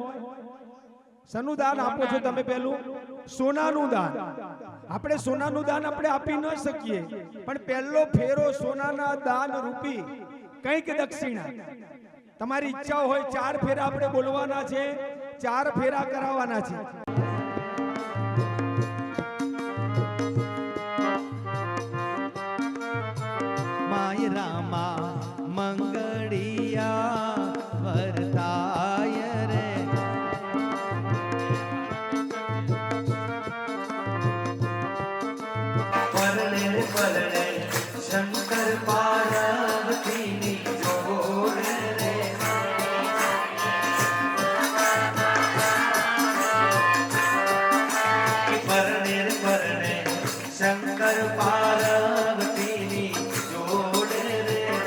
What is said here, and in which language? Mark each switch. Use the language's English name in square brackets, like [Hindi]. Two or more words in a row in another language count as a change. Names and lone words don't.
[Gujarati] શનું દાન આપો છો તમે? પહેલું સોનાનું દાન. આપણે સોનાનું દાન આપણે આપી ન શકીએ, પણ પહેલો ફેરો સોનાના દાન રૂપી કંઈક દક્ષિણા. તમારી ઈચ્છા હોય 4 ફેરા આપણે બોલવાના છે, 4 ફેરા કરાવવાના છે. માય રામા મંગડિયા વરતાય રે, પરણે પરણે શંકર પાર્વતી ની જોડ રે, પરણે પરણે શંકર પાર્વતી ની જોડ રે।